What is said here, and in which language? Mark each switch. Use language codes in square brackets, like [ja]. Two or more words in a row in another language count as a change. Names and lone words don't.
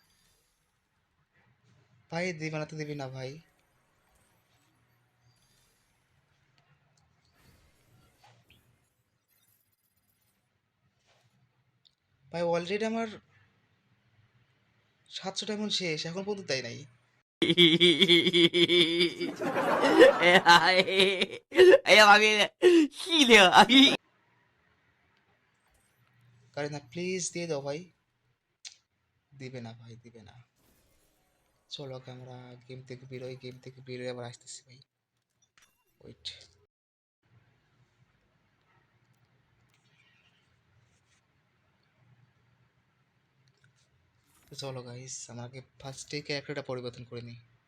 [bn] ভাই দিবে না তো দিবি না ভাই। ভাই অলরেডি আমার 700 ডায়মন্ড শেষ, এখন পর্যন্ত তাই নাই। 哎呀妈逼的，细的，哎， কারণ না প্লিজ দিয়ে দাও ভাই। দিবে না ভাই, দিবে না। চলো ওকে আমরা গেম থেকে বেরোয় আবার আসতেছি ভাই। ওয়েট। তো চলো গাইস, আমাকে ফার্স্টে ক্যারেক্টারটা পরিবর্তন করে নিই।